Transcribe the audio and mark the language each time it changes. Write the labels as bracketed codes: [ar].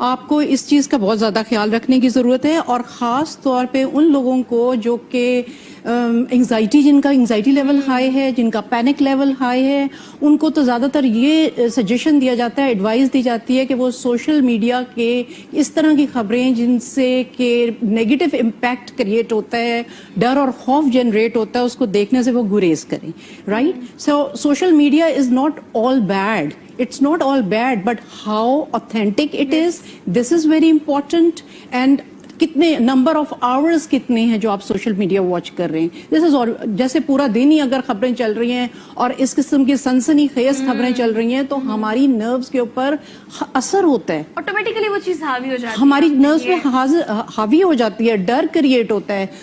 [hi] आपको इस चीज़ का बहुत ज़्यादा ख्याल रखने की ज़रूरत है, और ख़ास तौर पे उन लोगों को जो कि जिनका एंग्जाइटी लेवल हाई है, जिनका पैनिक लेवल हाई है, उनको तो ज़्यादातर ये सजेशन दिया जाता है, एडवाइस दी जाती है कि वो सोशल मीडिया के इस तरह की खबरें जिनसे कि नेगेटिव इम्पैक्ट क्रिएट होता है, डर और खौफ जनरेट होता है, उसको देखने से वो गुरेज करें। [en] Right, so social media is not all bad, it's not all bad, but how authentic it is, this is very important. [hi] And कितने नंबर ऑफ आवर्स कितने हैं जो आप सोशल मीडिया वॉच कर रहे हैं। [en] this is, [hi] और जैसे पूरा दिन ही अगर खबरें चल रही हैं और इस किस्म की सनसनीखेज खबरें चल रही हैं, तो हमारी नर्व्स के ऊपर असर होता है, ऑटोमेटिकली वो चीज हावी हो जाती है, हमारी नर्व्स में हावी हो जाती है, डर क्रिएट होता है।